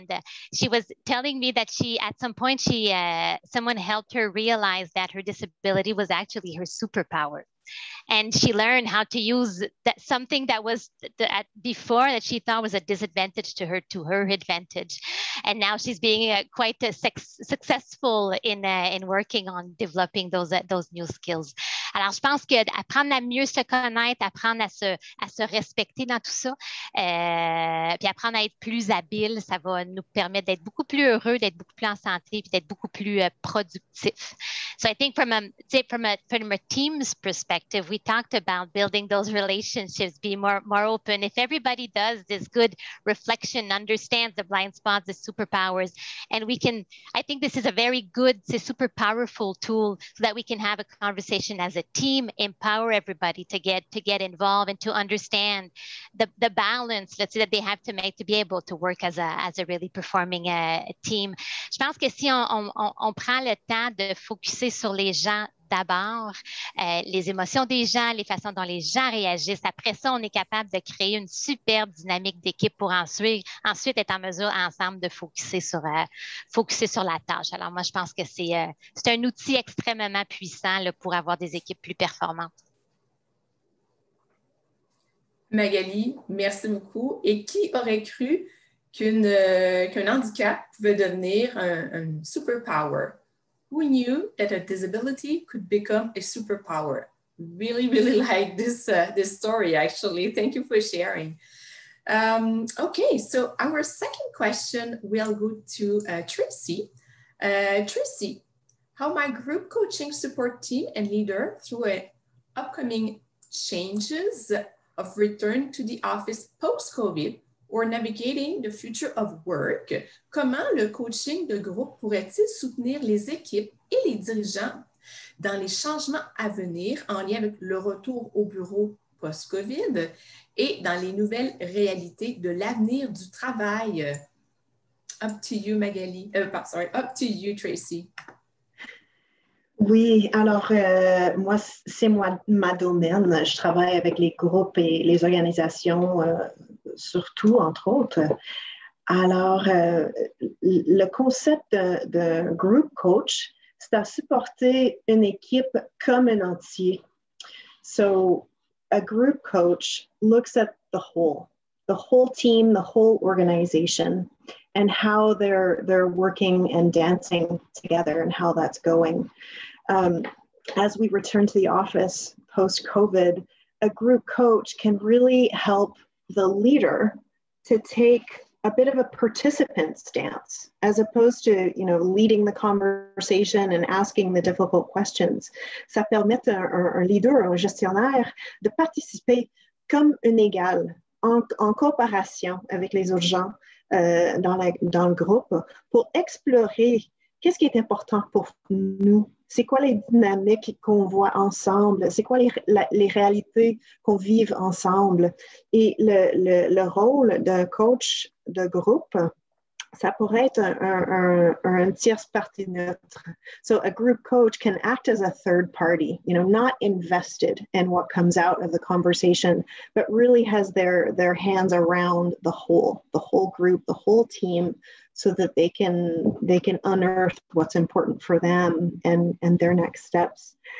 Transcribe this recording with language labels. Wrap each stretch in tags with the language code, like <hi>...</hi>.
<en>And she was telling me that at some point someone helped her realize that her disability was actually her superpower. And she learned how to use something that was before that she thought was a disadvantage to her advantage. And now she's being quite successful in working on developing those new skills.</en> <fr>Alors, je pense qu'apprendre à mieux se connaître, apprendre à se respecter dans tout ça, puis apprendre à être plus habile, ça va nous permettre d'être beaucoup plus heureux, d'être beaucoup plus en santé, puis d'être beaucoup plus productif.</fr> <en>So I think from a team's perspective, we talked about building those relationships, be more open. If everybody does this good reflection, understands the blind spots, the superpowers, and I think this is a very good, super powerful tool so that we can have a conversation as a team, empower everybody to get involved and to understand the balance, let's say, that they have to make to be able to work as a really performing team.</en> <fr>Je pense que si on prend le temps de focuser sur les gens d'abord, les émotions des gens, les façons dont les gens réagissent. Après ça, on est capable de créer une super dynamique d'équipe pour ensuite être en mesure ensemble de focuser sur la tâche. Alors moi, je pense que c'est un outil extrêmement puissant là, pour avoir des équipes plus performantes. Magali, merci beaucoup. Et qui aurait cru qu'un handicap pouvait devenir un superpower?</fr> <en>Who knew that a disability could become a superpower? Really, really like this story, actually. Thank you for sharing. Okay, so our second question will go to Tracy. Tracy, how my group coaching support team and leader through upcoming changes of return to the office post-COVID or navigating the future of work,</en> <fr>comment le coaching de groupe pourrait-il soutenir les équipes et les dirigeants dans les changements à venir en lien avec le retour au bureau post-COVID et dans les nouvelles réalités de l'avenir du travail?</fr> <en>Up to you, Magali. Up to you, Tracy.</en> <fr>Oui, alors moi, c'est ma domaine. Je travaille avec les groupes et les organisations, surtout, entre autres. Alors, le concept de group coach, c'est à supporter une équipe comme un entier.</fr> <en>So, a group coach looks at the whole team, the whole organization, and how they're working and dancing together and how that's going. As we return to the office post-COVID, a group coach can really help the leader to take a bit of a participant stance, as opposed to, leading the conversation and asking the difficult questions.</en> <fr>Ça permet un leader, un gestionnaire, de participer comme un égal, en coopération avec les autres gens dans le groupe, pour explorer qu'est-ce qui est important pour nous. C'est quoi les dynamiques qu'on voit ensemble? C'est quoi les réalités qu'on vive ensemble? Et le rôle d'un coach de groupe, ça pourrait être un tierce partie neutre.</fr> <en>So a group coach can act as a third party, not invested in what comes out of the conversation, but really has their hands around the whole group, the whole team, so that they can unearth what's important for them and their next steps.</en>